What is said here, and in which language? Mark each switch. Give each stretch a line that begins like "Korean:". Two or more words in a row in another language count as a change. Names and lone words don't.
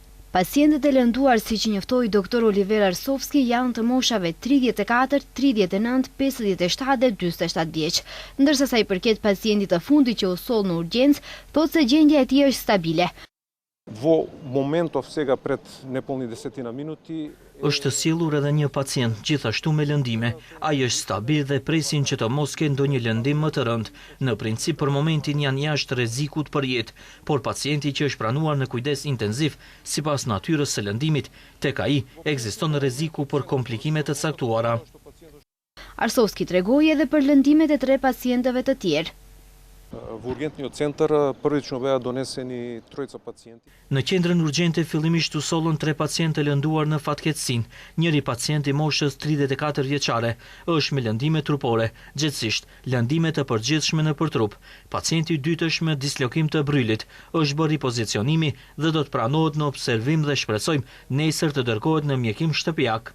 Albanian: Pacientët e lënduar, siç njoftoi doktor Oliver Arsovski, janë të moshave 34, 39, 57 dhe 47 vjeç. Ndërsa sa i përket pacientit të fundit që u soll në urgjencë, thotë se gjendja e tij është stabile.
Macedonian: Во моментов сега пред неполни 10 минути
Albanian: është sjellur edhe një pacient, gjithashtu me lëndime. Ai është stabil dhe presin që të mos ketë ndonjë lëndim më të rënd. Në princip për momentin janë jashtë rrezikut për jetë, por pacienti që është pranuar në kujdes intenziv, sipas natyrës së lëndimit, tek ai ekziston rreziku për komplikime të caktuara. Arsovski tregoi edhe për lëndimet e 3 pacientëve të tjerë.
Macedonian: Во ургентниот центар првично беа донесени тројца пациенти.
Albanian: Në qendrën urgjente fillimisht u sollën 3 pacientë të lënduar në fatkeqësinë. Njëri pacient i moshës 34 vjeçare është me lëndime trupore, gjithsesi lëndime të përgjithshme në përtrup. Pacienti i dytë është me dislokim të brylit, është bërë ripozicionimi dhe do të pranohet në observim dhe shpresojmë nesër të dërgohet në mjekim shtëpiak.